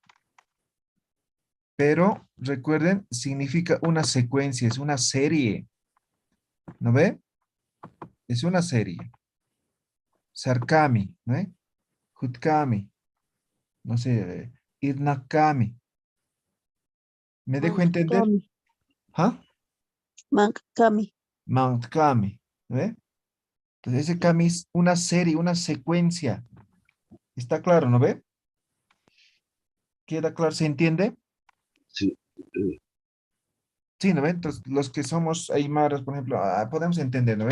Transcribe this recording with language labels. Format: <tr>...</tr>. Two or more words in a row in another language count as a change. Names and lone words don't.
<es>Pero recuerden, significa una secuencia, es una serie, ¿no ve? Es una serie. Sarkami, ¿no ve?</es> <ay>Hutkami, no sé, Irnakami.</ay> <es>¿Me dejo entender?</es> <ay>Mankami.</ay> <es>¿Ah?</es> <ay>Mankami. Mantkami,</ay> <es>¿no ve? Entonces, ese kami es una serie, una secuencia. ¿Está claro, no ve? ¿Queda claro? ¿Se entiende? Sí. Sí, ¿no ve? Entonces, los que somos aymaras, por ejemplo, podemos entender, ¿no ve?</es>